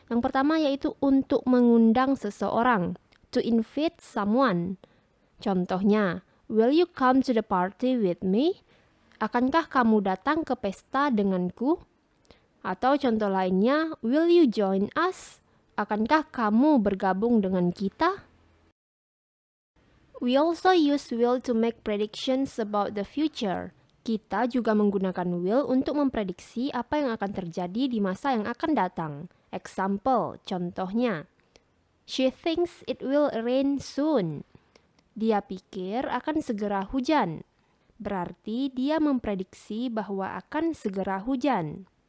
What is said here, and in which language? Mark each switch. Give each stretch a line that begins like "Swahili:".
Indonesian: Yang pertama yaitu untuk mengundang seseorang.
English: To invite someone. Contohnya, will you come to the party with me?
Indonesian: Akankah kamu datang ke pesta denganku? Atau contoh lainnya,
English: will you join us?
Indonesian: Akankah kamu bergabung dengan kita?
English: We also use will to make predictions about the future.
Indonesian: Kita juga menggunakan will untuk memprediksi apa yang akan terjadi di masa yang akan datang.
English: Example, contohnya, she thinks it will rain soon.
Indonesian: Dia pikir akan segera hujan. Berarti dia memprediksi bahwa akan segera hujan.